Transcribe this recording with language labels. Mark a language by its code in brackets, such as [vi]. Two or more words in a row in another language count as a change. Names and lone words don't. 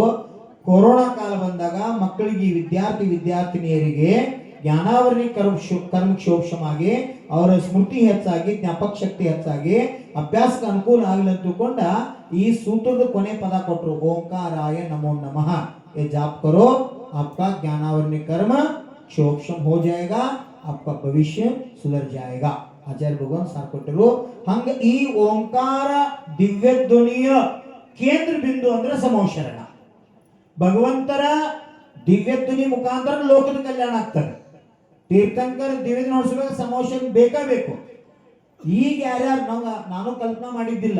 [kn] ಕೊರೋನಾ ಕಾಲ ಬಂದಾಗ ಮಕ್ಕಳಿಗೆ ವಿದ್ಯಾರ್ಥಿನಿಯರಿಗೆ ಜ್ಞಾನಾವರಣಿ ಕರ್ಮಕ್ಷೋಕ್ಷಮಾಗಿ ಅವರ ಸ್ಮೃತಿ ಹೆಚ್ಚಾಗಿ ಜ್ಞಾಪಕ ಶಕ್ತಿ ಹೆಚ್ಚಾಗಿ ಅಭ್ಯಾಸಕ್ಕೆ ಅನುಕೂಲ ಆಗಲಿ ಅಂತ ತಿಳ್ಕೊಂಡ ಈ ಸೂತ್ರದ ಕೊನೆ ಪದ ಕೊಟ್ಟರು. [sa] ಓಂಕಾರಾಯ ನಮೋ ನಮಃ. [hi] ये जाप करो आपका ज्ञानावरणी कर्म क्षोक्षम हो जाएगा, आपका भविष्य सुधर जाएगा. [kn] ಆಚಾರ್ಯ ಭಗವಾನ ಸಾರ ಕೊಟ್ಟರು. ಹಂಗ ಈ ಓಂಕಾರ ದಿವ್ಯ ಧ್ವನಿಯ ಕೇಂದ್ರ ಬಿಂದು ಅಂದ್ರೆ ಸಮೋಶರಣ. ಭಗವಂತರ ದಿವ್ಯ ಧ್ವನಿ ಮುಖಾಂತರ ಲೋಕದ ಕಲ್ಯಾಣ ಆಗ್ತದೆ. ತೀರ್ಥಂಕರ ದಿವ್ಯ ನೋಡಿಸಬೇಕು ಸಮೋಶನ ಬೇಕು. ಈಗ ಯಾರ್ಯಾರು ನಾನು ಕಲ್ಪನಾ ಮಾಡಿದ್ದಿಲ್ಲ.